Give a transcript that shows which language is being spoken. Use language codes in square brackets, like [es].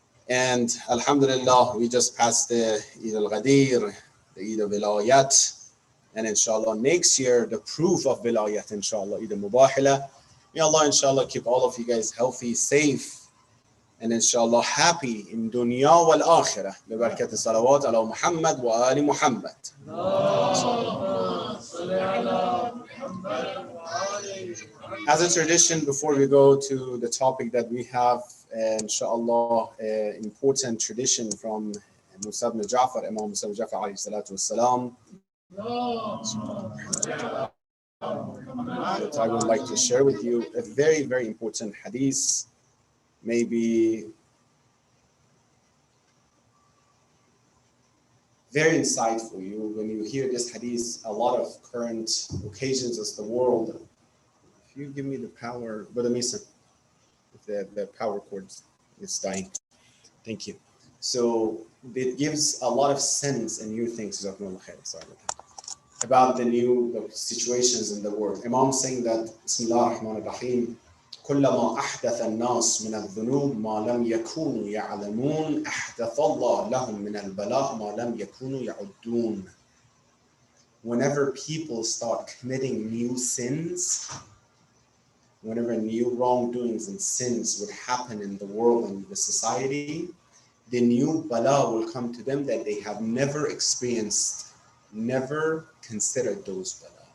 [en] And alhamdulillah, we just passed the Eid al-Ghadir, the Eid of Vilayat, and inshallah next year the proof of Vilayat, inshallah, Eid al-Mubahila. May Allah inshallah keep all of you guys healthy, safe, and inshallah happy in dunya wal akhirah. [ar] ببركة الصلوات على محمد وآل محمد. [en] As a tradition, before we go to the topic that we have, inshallah, important tradition from Musa ibn Ja'far, Imam Musa ibn Ja'far alayhi salatu wassalam, that I would like to share with you a very, very important hadith, maybe very insightful. You, when you hear this hadith, a lot of current occasions as the world. If you give me the power, Brother Mason, if the power cord is dying. Thank you. So it gives a lot of sense and new things. Sorry about the new situations in the world. Imam saying that Bismillah ar-Rahman ar-Rahim, [ar] كلما أحدث الناس من الذنوب ما لم يكونوا يعلمون أحدث الله لهم من البلاء ما لم يكونوا يعدون. [en] Whenever people start committing new sins, whenever new wrongdoings and sins would happen in the world and the society, the new bala will come to them that they have never experienced, never considered those bala.